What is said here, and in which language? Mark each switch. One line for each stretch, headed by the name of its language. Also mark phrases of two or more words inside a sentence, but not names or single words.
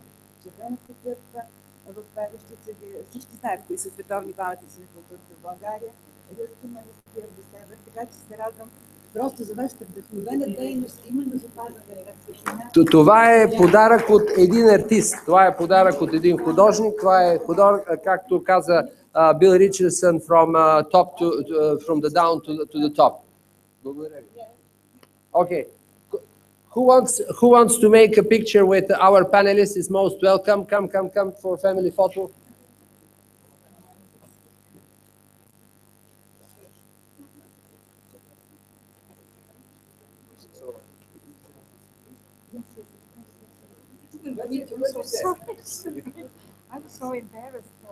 Bulgarian: Червената църква в Певещица, всички знаят кои са световни паметници на културата в България, Рилски манастир до север, така че се радвам просто за вашата вдъхновена дейност, именно за пазване. Това е подарък от един артист, това е подарък от един художник, това е подарък, както каза Бил Ричардсън,
English: from the down to the top.
Bulgarian: Благодаря ви.
English: Okay. Who wants to make a picture with our panelists is most welcome. Come for family photo. I'm so embarrassed.